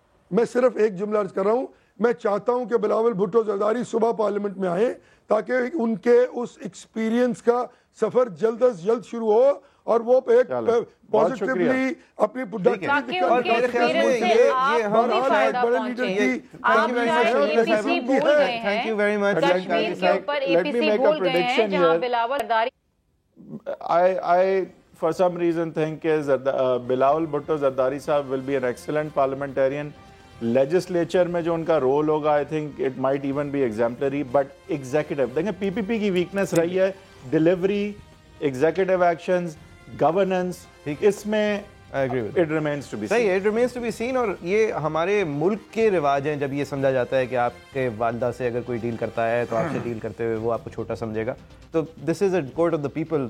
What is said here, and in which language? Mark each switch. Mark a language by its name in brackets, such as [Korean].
[Urdu] میں صرف ایک جملہ عرض کر رہا ہوں میں چاہتا ہوں کہ بلاول بھٹو زرداری صبح پارلیمنٹ میں آئیں تاکہ ان کے اس ایکسپیرینس کا سفر جلد از جلد شروع ہو اور وہ ایک پازیٹیولی اپنی تاکہ ان کے ایکسپیرینس سے آپ کو بھی فائدہ پہنچے. آپ شاید اے پی سی بھول گئے ہیں کشمیر کے اوپر اے پی سی بھول گئے ہیں جہاں Bilawal Zardari [English] I for some reason think is Bilawal Bhutto Zardari صاحب will be an excellent parliamentarian. [Urdu] Legislature میں جو ان کا رول ہوگا [English] I think it might even be exemplary but executive [Urdu] دیکھیں پی پی پی کی ویکنس رہی ہے ڈیلیوری ایگزیکٹو ایکشنز گورننس اس میں [English] it remains to be seen. [Urdu] صحیح [English] it remains to be seen [Urdu] اور یہ ہمارے ملک کے رواج ہیں جب یہ سمجھا جاتا ہے کہ آپ کے والدہ سے اگر کوئی ڈیل کرتا ہے تو آپ سے ڈیل کرتے ہوئے وہ آپ کو چھوٹا سمجھے گا تو دس از a court of the people.